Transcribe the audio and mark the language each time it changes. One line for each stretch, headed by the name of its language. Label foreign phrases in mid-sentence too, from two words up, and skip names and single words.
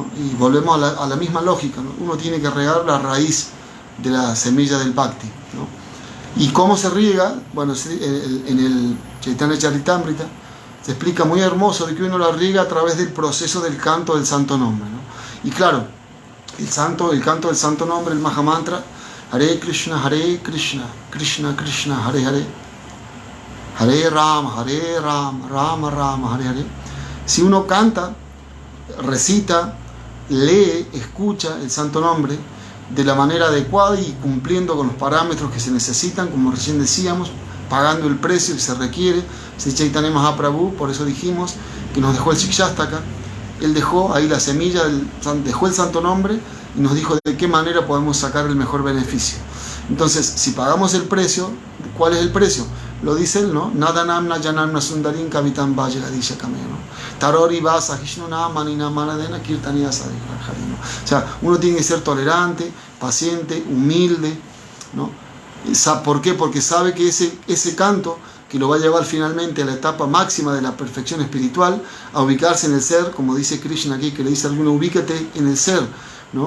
Spanish: Y volvemos a la misma lógica, ¿no? Uno tiene que regar la raíz de la semilla del Bhakti, ¿no? ¿Y cómo se riega? Bueno, en el Chaitanya Charitamrita se explica muy hermoso de que uno la riega a través del proceso del canto del santo nombre, ¿no? Y claro, el canto del santo nombre, el Mahamantra,
Sanskrit: Hare Krishna, Krishna Krishna, Hare Hare, Hare Rama, Rama Rama, Hare Hare.
Spanish: Si uno canta, recita, lee, escucha el santo nombre de la manera adecuada y cumpliendo con los parámetros que se necesitan, como recién decíamos, pagando el precio que se requiere, Sri Chaitanya Mahaprabhu, por eso dijimos que nos dejó el Shikshastaka, él dejó ahí la semilla, dejó el santo nombre y nos dijo de qué manera podemos sacar el mejor beneficio. Entonces, si pagamos el precio, ¿cuál es el precio? Lo dice él, ¿no?
Sanskrit: Nadanamna Janamna Sundarin Kavitam Vajagadisha Kameno. Tarori Vasa Hishnuna Manina Manadena Kirtaniya Sadhikar.
Spanish: O sea, uno tiene que ser tolerante, paciente, humilde, ¿no? ¿Por qué? Porque sabe que ese canto que lo va a llevar finalmente a la etapa máxima de la perfección espiritual, a ubicarse en el ser, como dice Krishna aquí, que le dice a Arjuna, ubícate en el ser, ¿no?